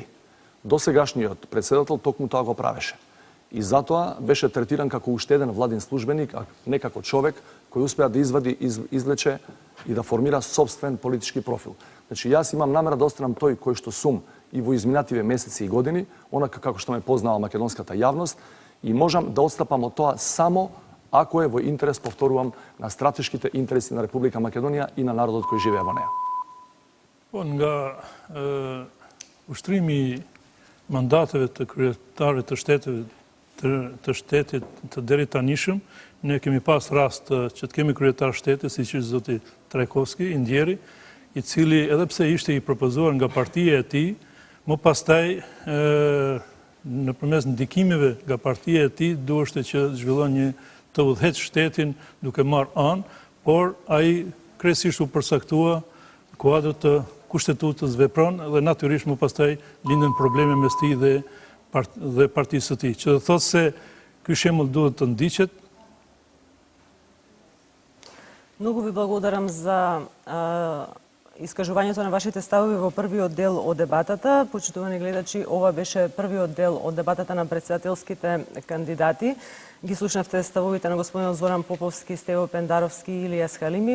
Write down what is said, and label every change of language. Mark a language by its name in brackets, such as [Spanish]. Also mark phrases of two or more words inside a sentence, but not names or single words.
[Macedonian] Досегашниот председател токму тоа го правеше. И затоа беше третиран како уште еден владин службеник, а не како човек кој успеа да извлече и да формира собствен политички профил. Значи, јас имам намера да останам тој кој што сум и во изминативе месеци и години, онака како што ме познава македонската јавност, и можам да отстапам од тоа само ако е во интерес, повторувам, на стратешките интереси на Република Македонија и на народот кој живее во неа. [Albanian] Po nga ushtrimi mandateve të kryetarit të shtetit të deri tanishëm, ne kemi pas rast që të kemi kryetar shtetit, si që zoti Trajkovski, i ndjeri, i cili edhe pse ishte i propozuar nga partia e tij, më pastaj nëpërmes ndikimeve nga partia e tij duheshte që zhvillon një të udhëheq shtetin duke marrë anë, por ai kryesisht u përsaktua kuadrët të kushtetutës vepron dhe natyrisht më pastaj lindën probleme mes tij dhe partisë së tij. Që do thotë se ky shembull duhet të ndiqet. [Macedonian] Многу ви благодарам за искажувањето на вашите ставови во првиот дел од дебатата. Почитувани гледачи, ова беше првиот дел од дебатата на председателските кандидати. Ги слушнавте ставовите на господинот Зоран Поповски, Стево Пендаровски и Илијас Халими.